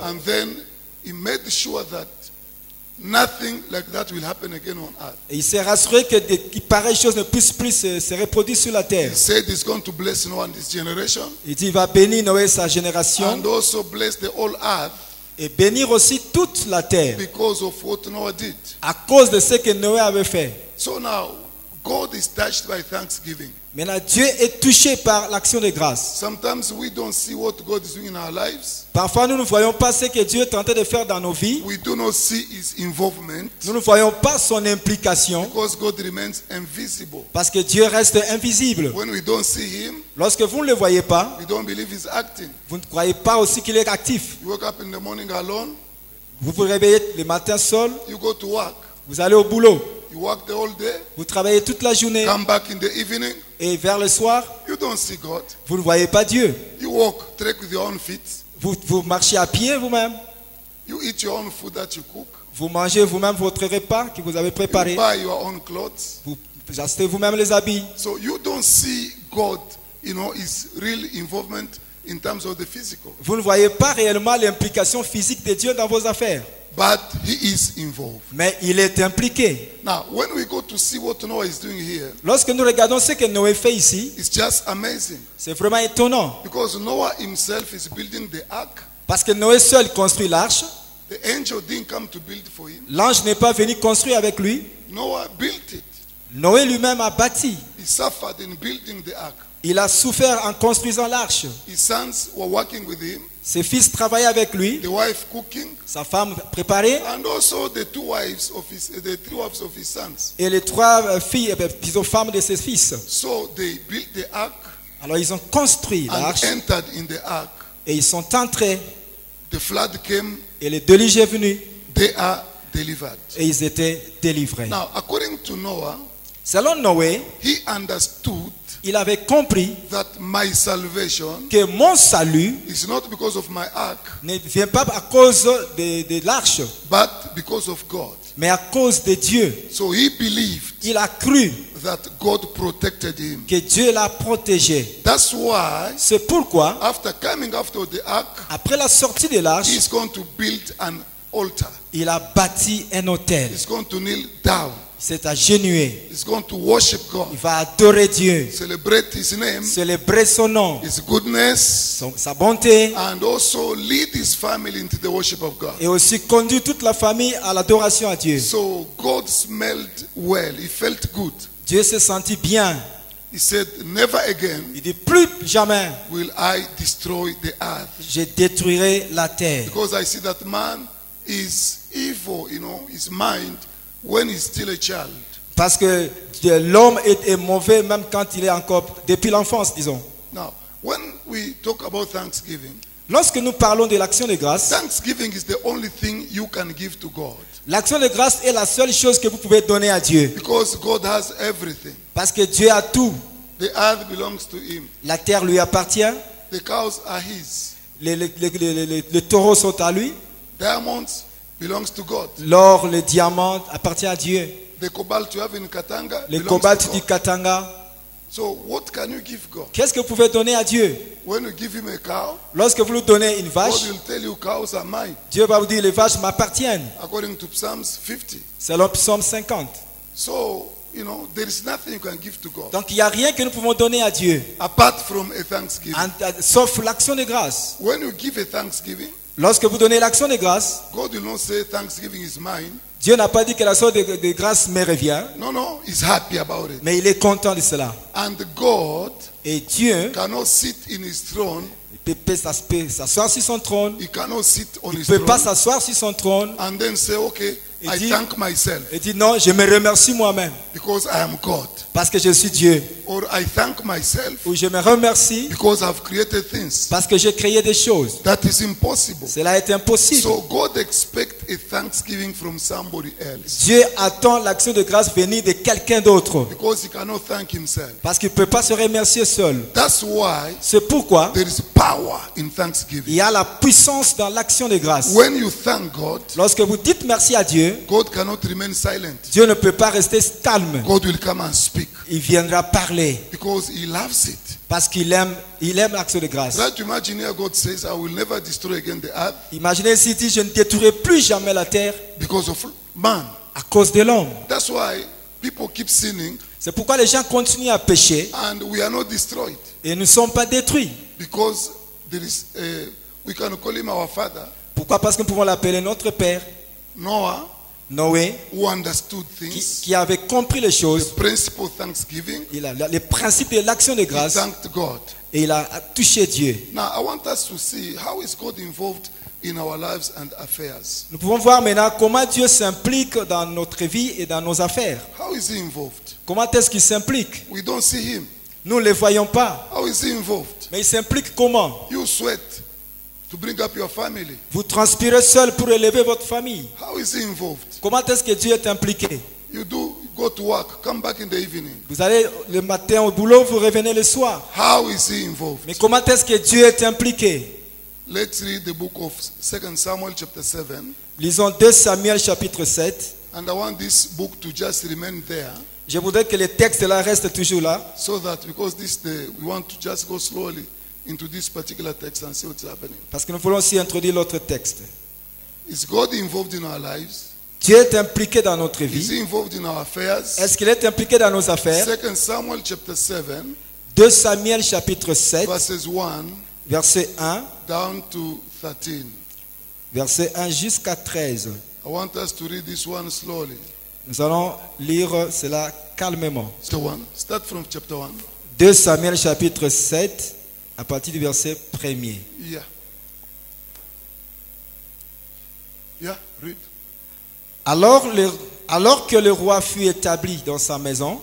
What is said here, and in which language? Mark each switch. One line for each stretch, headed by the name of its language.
English: and then he made sure that nothing like that will happen again on earth.
French: Et il s'est rassuré que pareilles choses ne puissent plus se reproduire sur la terre.
English: He said he's going to bless Noah and his generation,
French: Il dit il va bénir Noé sa génération
English: and also bless the whole earth
French: et bénir aussi toute la terre
English: because of what Noah did.
French: à cause de ce que Noé avait fait.
English: So now, God is touched by thanksgiving.
French: Maintenant, Dieu est touché par l'action de grâce.
English: Sometimes we don't see what God is doing in our lives.
French: Parfois, nous ne voyons pas ce que Dieu est en train de faire dans nos vies.
English: We do not see his involvement
French: Nous ne voyons pas son implication
English: because God remains invisible.
French: parce que Dieu reste invisible.
English: When we don't see him,
French: Lorsque vous ne le voyez pas,
English: we don't believe he's acting.
French: vous ne croyez pas aussi qu'il est actif.
English: You wake up in the morning alone,
French: Vous vous réveillez le matin seul,
English: you go to work,
French: vous allez au boulot,
English: you work the whole day,
French: vous travaillez toute la journée
English: come back in the evening,
French: et vers le soir,
English: you don't see God.
French: vous ne voyez pas Dieu.
English: You walk, trek with your own feet,
French: Vous marchez à pied vous-même,
English: you eat your own food that you cook,
French: vous mangez vous-même votre repas que vous avez
English: you
French: préparé,
English: buy your own clothes.
French: vous achetez vous-même les habits.
English: So you don't see God, his real involvement in terms of the physical.
French: Vous ne voyez pas réellement l'implication physique de Dieu dans vos affaires,
English: But he is involved.
French: mais il est impliqué.
English: Now, when we go to see what Noah is doing here,
French: Lorsque nous regardons ce que Noé fait ici,
English: it's just amazing.
French: c'est vraiment étonnant.
English: Because Noah himself is building the ark.
French: Parce que Noé seul construit l'arche,
English: The angel didn't come to build for him.
French: l'ange n'est pas venu construire avec lui.
English: Noah built it.
French: Noé lui-même a bâti.
English: He suffered in building the ark.
French: Il a souffert en construisant l'arche.
English: His sons were working with him,
French: Ses fils travaillaient avec lui,
English: the wife cooking,
French: sa femme préparait,
English: and also the three wives of his sons.
French: et les trois filles, disons femmes de ses fils.
English: So they built the ark
French: Alors ils ont construit
English: and
French: l'arche
English: entered in the ark.
French: et ils sont entrés
English: The flood came,
French: et le déluge est venu
English: they are delivered.
French: et ils étaient délivrés.
English: Now, according to Noah,
French: Selon Noé,
English: he understood
French: il avait compris
English: that my salvation
French: que mon salut
English: is not because of my ark,
French: ne vient pas à cause de l'arche,
English: but because of God.
French: mais à cause de Dieu.
English: So he believed
French: Il a cru
English: that God protected him.
French: que Dieu l'a protégé.
English: That's why,
French: C'est pourquoi,
English: after coming after the ark,
French: après la sortie de l'arche,
English: he's going to build an altar.
French: il a bâti un autel.
English: He's going to kneel down.
French: Il s'est agenouillé.
English: He's going to worship God,
French: Il va adorer Dieu,
English: celebrate his name,
French: célébrer son nom,
English: his goodness,
French: sa bonté,
English: and also lead his family into the worship of God.
French: et aussi conduire toute la famille à l'adoration à Dieu.
English: So God smelled well. He felt good.
French: Dieu s'est senti bien.
English: He said, never again
French: Il dit, plus jamais
English: will I destroy the earth.
French: je détruirai la terre.
English: Because I see that man is evil, his mind, when he's still a child.
French: Parce que l'homme est mauvais même quand il est encore, depuis l'enfance, disons.
English: Now, when we talk about thanksgiving,
French: Lorsque nous parlons de l'action de grâce,
English: thanksgiving is the only thing you can give to God.
French: l'action de grâce est la seule chose que vous pouvez donner à Dieu.
English: Because God has everything.
French: Parce que Dieu a tout.
English: The earth belongs to him.
French: La terre lui appartient,
English: The cows are his.
French: les taureaux sont à lui,
English: Diamonds belongs to God.
French: l'or, le diamant appartient à Dieu.
English: The cobalt you have in Katanga
French: le
English: belongs
French: cobalt
English: to
French: du
English: God.
French: Katanga.
English: So what can you give God?
French: Qu'est-ce que vous pouvez donner à Dieu?
English: When you give him a cow,
French: Lorsque vous lui donnez une
English: God
French: vache,
English: will tell you cows are mine,
French: Dieu va vous dire les vaches m'appartiennent.
English: according to Psalms 50.
French: Selon Psaume 50.
English: So, there is nothing you can give to God
French: Donc il n'y a rien que nous pouvons donner à Dieu,
English: apart from a thanksgiving.
French: sauf l'action de grâce.
English: When you give a thanksgiving,
French: Lorsque vous donnez l'action de grâce,
English: God will not say thanksgiving is mine.
French: Dieu n'a pas dit que l'action de grâce me revient,
English: No, he's happy about it.
French: mais il est content de cela.
English: And God
French: Et Dieu
English: cannot sit in his throne.
French: il peut s'asseoir sur son trône.
English: He cannot sit on
French: Il ne
English: his
French: peut pas
English: throne
French: s'asseoir sur son trône
English: and then say, okay,
French: Il
English: I
French: dit-
English: thank myself
French: et dire non, je me remercie moi-même
English: because I am God.
French: parce que je suis Dieu.
English: Or I thank myself
French: Ou je me remercie
English: because I've created things.
French: parce que j'ai créé des choses.
English: That is impossible.
French: Cela est impossible.
English: So God expects a thanksgiving from somebody else
French: Dieu attend l'action de grâce venir de quelqu'un d'autre
English: because he cannot thank himself.
French: parce qu'il ne peut pas se remercier seul.
English: That's why
French: C'est pourquoi
English: there is power in
French: il
English: thanksgiving.
French: y a la puissance dans l'action de grâce.
English: When you thank God,
French: Lorsque vous dites merci à Dieu,
English: God cannot remain silent.
French: Dieu ne peut pas rester calme.
English: God will come and speak
French: Il viendra parler
English: because he loves it.
French: parce qu'il aime l'action de grâce.
English: Try to imagine here God says, I will never destroy again the earth
French: Imaginez s'il dit je ne détruirai plus jamais la terre
English: because of man.
French: à cause de l'homme.
English: That's why people keep sinning
French: C'est pourquoi les gens continuent à pécher
English: and we are not destroyed
French: et ne sont pas détruits.
English: because there is we can call him our father,
French: Pourquoi? Parce que nous pouvons l'appeler notre père,
English: Noah,
French: Noé,
English: who understood things,
French: qui avait compris les
English: the
French: choses.
English: principle of thanksgiving.
French: Il a les principes de l'action de
English: He
French: grâce
English: thanked God.
French: et il a touché Dieu.
English: Now I want us to see how is God involved in our lives and affairs.
French: Nous pouvons voir maintenant comment Dieu s'implique dans notre vie et dans nos affaires.
English: How is he involved?
French: Comment est-ce qu'il s'implique?
English: We don't see him.
French: Nous ne le voyons pas.
English: How is he involved?
French: Mais il s'implique comment?
English: You sweat to bring up your family.
French: Vous transpirez seul pour élever votre famille.
English: How is he involved?
French: Comment est-ce que Dieu est impliqué?
English: You go to work, come back in the evening.
French: Vous allez le matin au boulot, vous revenez le soir.
English: How is he involved?
French: Mais comment est-ce que Dieu est impliqué?
English: Let's read the book of 2 Samuel chapter 7.
French: Lisons 2 Samuel chapitre 7.
English: And I want this book to just remain there
French: Je voudrais que les textes là restent toujours là.
English: so that because this day we want to just go slowly into this particular text and see what's happening.
French: Parce que nous voulons aussi introduire l'autre texte.
English: Is God involved in our lives?
French: Dieu est impliqué dans notre
English: Is
French: vie.
English: he involved in our affairs?
French: Est-ce qu'il est impliqué dans nos affaires?
English: 2 Samuel chapter 7,
French: 2 Samuel chapitre 7,
English: verses 1
French: verset 1,
English: down to 13.
French: verset 1 jusqu'à 13.
English: I want us to read this one slowly.
French: Nous allons lire cela calmement.
English: Chapter 1. Start from chapter 1.
French: 2 Samuel chapitre 7, à partir du verset 1er.
English: Yeah. Yeah, read.
French: Alors que le roi fut établi dans sa maison,